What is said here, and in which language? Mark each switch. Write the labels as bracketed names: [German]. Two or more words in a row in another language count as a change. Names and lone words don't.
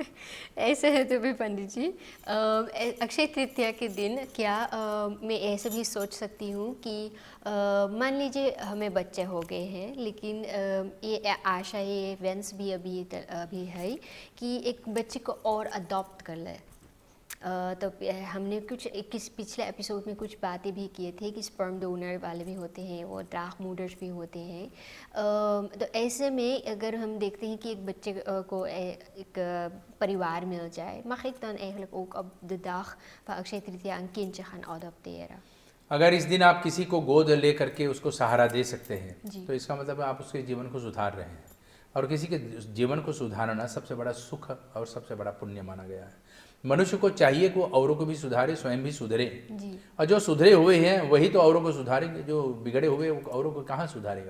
[Hindi] ऐसे है तो भी पंडित जी, अक्षय तृतीया के दिन क्या मैं ऐसे भी सोच सकती हूँ कि मान लीजिए हमें बच्चे हो गए हैं, लेकिन ये आशा, ये वेंस भी अभी है कि एक बच्चे को और अडॉप्ट कर ले। तो हमने कुछ पिछले एपिसोड में कुछ बातें भी किए थे कि [English] sperm donor [Hindi] वाले भी होते हैं और ड्राग मूडर्स भी होते हैं। तो ऐसे में अगर हम देखते हैं कि एक बच्चे को एक परिवाar मिल जाए, [Dutch] mag ik dan eigenlijk ook op de dag van Akshaya Tritiya een kindje gaan adopteren? [Hindi] अगर इस दिन आप किसी को गोद ले करके उसको सहारा दे सकते हैं जी। तो इसका मतलब आप उसके जीवन को सुधार रहे हैं, और किसी के जीवन को सुधारना सबसे बड़ा सुख और सबसे बड़ा पुण्य माना गया है। मनुष्य को चाहिए कि वो औरों को भी सुधारे, स्वयं भी सुधरे, जी और जो सुधरे हुए हैं वही तो औरों को सुधारेंगे। जो बिगड़े हुए वो औरों को कहाँ सुधारेगा,